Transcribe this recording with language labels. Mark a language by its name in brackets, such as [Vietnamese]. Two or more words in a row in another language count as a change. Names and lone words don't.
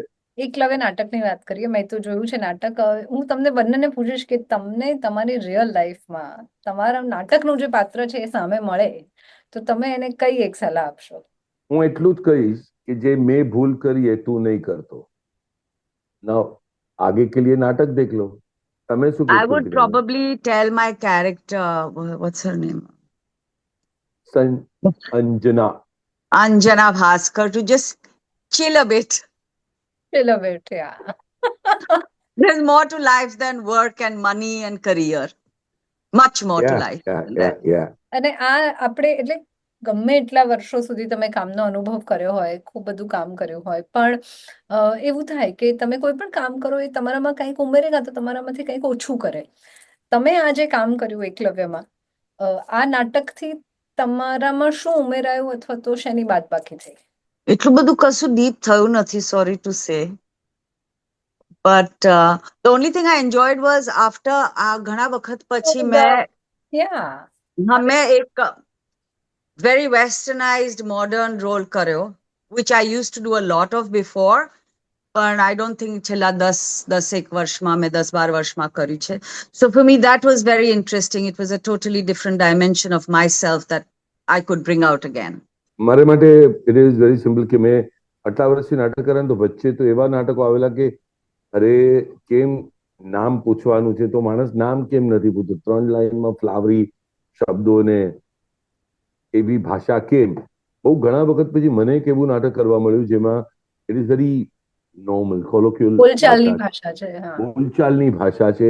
[Gujarati] એકલવ્ય નાટકની વાત કરીએ, મેં તો જોયું છે નાટક. હું તમને બંનેને પૂછીશ કે તમને તમારી રિયલ લાઈફમાં તમારા નાટકનું જે પાત્ર છે એ સામે મળે તો તમે એને કઈ એક સલાહ આપશો? હું એટલું જ કહીશ કે જે મેં ભૂલ કરી એ તું નહીં કરતો. [Hindi] નાઉ आगे के लिए नाटक देख लो. [Gujarati] તમે શું કહેશો? [English] I would probably tell my character, what's her name? Anjana Bhaskar, to just chill a bit. Chill a bit, yeah. There's more to life than work and money and career. Much more to life. [Gujarati] અને આ આપણે એટલે ગમે એટલા વર્ષો સુધી તમે કામનો અનુભવ કર્યો હોય, ખૂબ બધું કામ કર્યું હોય, પણ એવું થાય કે તમે કોઈ પણ કામ કરો એ તમારામાં કંઈક ઉમેરે કાં તો તમારામાંથી કંઈક ઓછું કરે. તમે આ જે કામ કર્યું એકલવ્યમાં, આ નાટકથી તમારામાં શું ઉમેરાયું અથવા તો શેની બાદબાકી થઈ? એટલું બધું કશું ડીપ થયું નથી, [English] sorry to say. But the only thing I enjoyed was after [Gujarati] ઘણા વખત પછી મેં એક [English] very westernized modern role કર્યો, which I used to do a lot of before, but I don't think [Gujarati] છેલ્લા 10-11 વર્ષમાં મેં 10-12 વર્ષમાં કર્યું છે. [English] So for me that was very interesting. It was a totally different dimension of myself that I could bring out again. [Gujarati] મારે માટે [English] it is very simple [Gujarati] કે મેં આટલા વર્ષથી નાટક કર્યા તો વચ્ચે તો એવા નાટકો આવેલા કે અરે કેમ નામ પૂછવાનું છે તો માણસ નામ કેમ નથી પૂછતો, 3 લાઈનમાં ફ્લાવરી શબ્દોને એવી ભાષા કેમ. બહુ ઘણા વખત પછી મને એક એવું નાટક કરવા મળ્યું જેમાં [English] it is very normal colloquial [Gujarati] બોલચાલની ભાષા છે.